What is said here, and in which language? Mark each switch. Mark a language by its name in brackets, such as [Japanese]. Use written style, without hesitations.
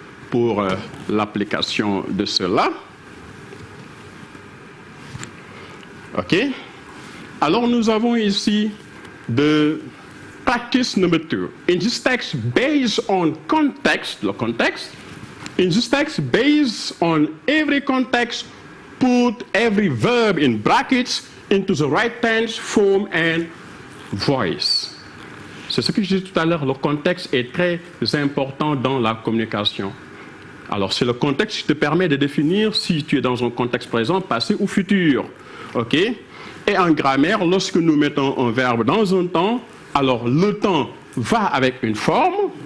[French] Pour l'application de cela. OK? Alors, nous avons ici de [English] practice number 2. In this text, based on context, the context, in this text, based on every context, put every verb in brackets into the right tense, form, and voice. [French] C'est ce que je disais tout à l'heure, le contexte est très important dans la communication. Alors, c'est le contexte qui te permet de définir si tu es dans un contexte présent, passé ou futur. OK? Et en grammaire, lorsque nous mettons un verbe dans un temps, alors le temps va avec une forme.